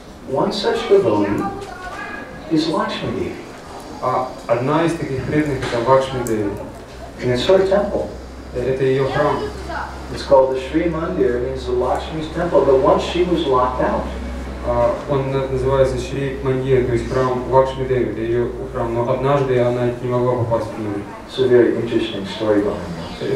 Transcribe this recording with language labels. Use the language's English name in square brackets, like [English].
[English] One such devotee is Lakshmi Devi. [Russian] А одна из таких преданных это Лакшми Деви. [English] And it's her temple. [Russian] Это ее храм. [English] It's called the Sri Mandir, it means the Lakshmi's temple, but once she was locked out. [Russian] Он называется Шри Мандир, то есть храм Лакшми Деви, это ее храм, но однажды она не могла попасть в него. [English] It's a very interesting story behind this.